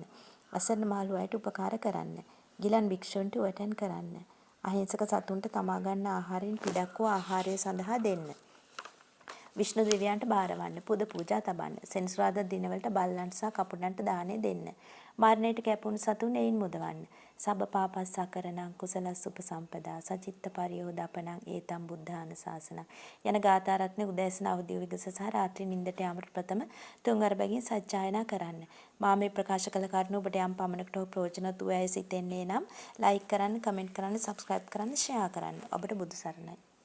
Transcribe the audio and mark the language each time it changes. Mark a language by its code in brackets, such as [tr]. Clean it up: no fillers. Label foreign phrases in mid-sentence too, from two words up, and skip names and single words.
[si] අසරණ මහලු අයට උපකාර කරන්න. ගිලන් භික්ෂූන්ට උවටන් කරන්න. අහිංසක සතුන්ට තමා ගන්න ආහාරයෙන් පිටක් වූ ආහාරය සඳහා දෙන්න. විෂ්ණු දෙවියන්ට බාරවන්න. පුද පූජා තබන්න. සෙනසුරාදා දිනවලට බල්ලන්ට සහ කපුටන්ට දානය දෙන්න. මරණයට කැපුණු සතුන් එයින් මුදවන්න. [pi] සබ්බ පාපස්සකරණං කුසලස්ස උපසම්පදා සචිත්ත පරියෝදපනං ඒතම් බුද්ධාන ශාසනං යන ගාථා රත්නේ උදෑසන අවදි විගස සහ රාත්‍රී නිින්දට යාමට ප්‍රථම තුන් අරබැගින් සජ්ජායනා කරන්න. මා මේ ප්‍රකාශ කළ කරුණු ඔබට යම් පමණකට හෝ ප්‍රයෝජනවත් වූ ඇයි සිතෙන්නේ නම් ලයික් කරන්න, කමෙන්ට් කරන්න, සබ්ස්ක්‍රයිබ් කරන්න, ෂෙයා කරන්න. ඔබට බුදු සරණයි.